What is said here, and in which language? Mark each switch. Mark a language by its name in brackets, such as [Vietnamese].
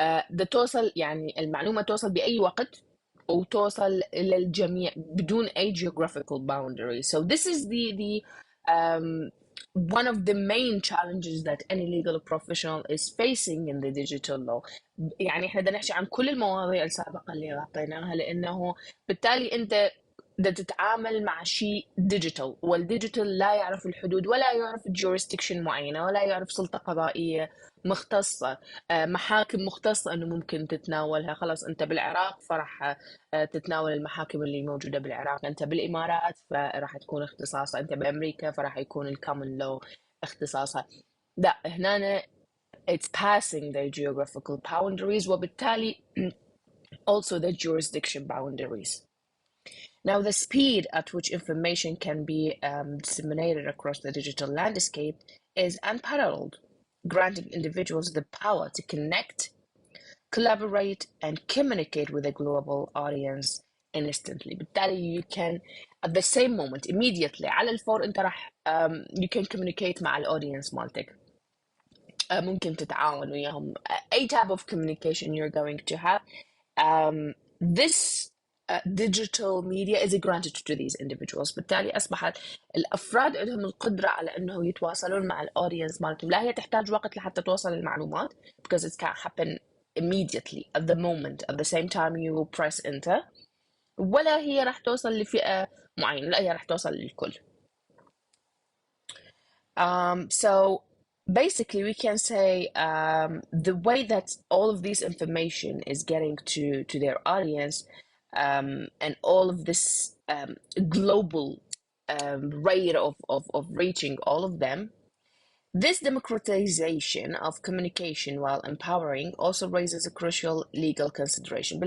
[Arabic] ده توصل يعني المعلومة توصل بأي وقت وتوصل إلى الجميع بدون أي [English] geographical boundary. So this is the one of the main challenges that any legal professional is facing in the digital law. [Arabic] يعني احنا بدنا نحكي عن كل المواضيع السابقة اللي غطيناها، لأنه بالتالي أنت بدك تتعامل مع شيء ديجيتال، والديجيتال لا يعرف الحدود ولا يعرف jurisdiction معينة ولا يعرف سلطة قضائية مختصة، محاكم مختصة أنه ممكن تتناولها. خلاص أنت بالعراق فراح تتناول المحاكم اللي موجودة بالعراق، أنت بالإمارات فراح تكون اختصاصها، أنت بأمريكا فراح يكون الكومن لو اختصاصها. لا، هنا [English] it's passing the geographical boundaries وبالتالي also the jurisdiction boundaries. Now, the speed at which information can be disseminated across the digital landscape is unparalleled, granting individuals the power to connect, collaborate, and communicate with a global audience instantly. بالتالي you can at the same moment immediately [Arabic] على الفور انت راح [English] you can communicate مع الaudience مالتك. [Arabic] ممكن تتعاون وياهم. [English] أي type of communication you're going to have. This digital media is granted to these individuals. [Arabic] بالتالي أصبحت الأفراد عندهم القدرة على أنه يتواصلون مع الأودينس مالتهم. لا هي تحتاج وقت لحتى توصل المعلومات [English] because it can't happen immediately at the moment at the same time you press enter. [Arabic] ولا هي راح توصل لفئة معينة، لا هي راح توصل للكل. [English] So basically we can say the way that all of this information is getting to their audience and all of this global rate of reaching all of them, this democratization of communication while empowering also raises a crucial legal consideration.